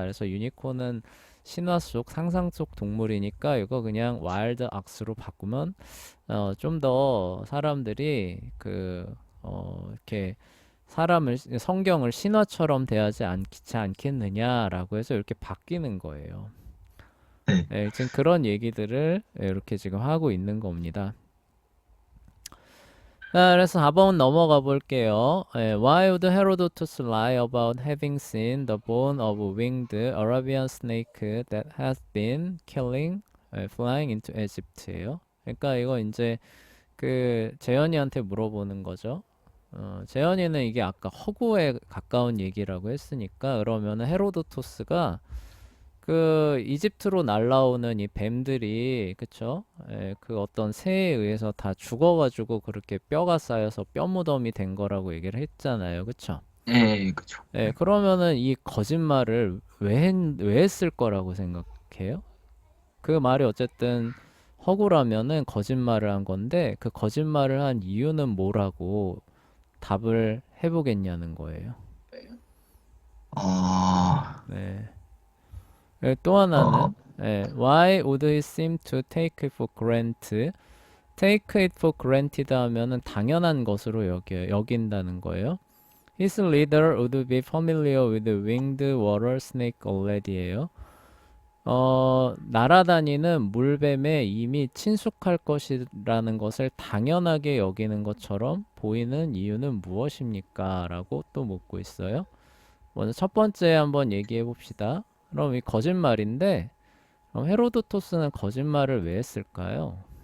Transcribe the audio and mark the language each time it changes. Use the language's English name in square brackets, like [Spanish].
[Korean] 그래서 유니콘은 신화 속, 상상 속 동물이니까 이거 그냥 와일드 악스로 바꾸면, 좀 더 사람들이 이렇게 성경을 신화처럼 대하지 않겠느냐라고 해서 이렇게 바뀌는 거예요. 네. 예, 지금 그런 얘기들을 이렇게 지금 하고 있는 겁니다. 자, 그래서 4번 넘어가 볼게요. [English] Why would Herodotus lie about having seen the bone of a winged Arabian snake that has been flying into Egypt예요. [Korean] 그러니까 이거 이제 재현이한테 물어보는 거죠. 재현이는 이게 아까 허구에 가까운 얘기라고 했으니까 그러면은 헤로도토스가 이집트로 날라오는 이 뱀들이 그쵸? 그 어떤 새에 의해서 다 죽어가지고 그렇게 뼈가 쌓여서 뼈 무덤이 된 거라고 얘기를 했잖아요. 그쵸? 예, 그쵸. 그러면은 이 거짓말을 왜 했을 거라고 생각해요? 그 말이 어쨌든 허구라면은 거짓말을 한 건데 그 거짓말을 한 이유는 뭐라고 답을 해보겠냐는 거예요. 아, 네. 또 어, 하나는 [English] Why would he seem to take it for granted? Take it for granted [Korean] 하면은 당연한 것으로 여긴다는 거예요. [English] His leader would be familiar with the winged water snake already예요. [Korean] 날아다니는 물뱀에 이미 친숙할 것이라는 것을 당연하게 여기는 것처럼 보이는 이유는 무엇입니까? 라고 또 묻고 있어요. 먼저 첫 번째 한번 얘기해 봅시다. 그럼 이 거짓말인데, 그럼 헤로도토스는 거짓말을 왜 했을까요?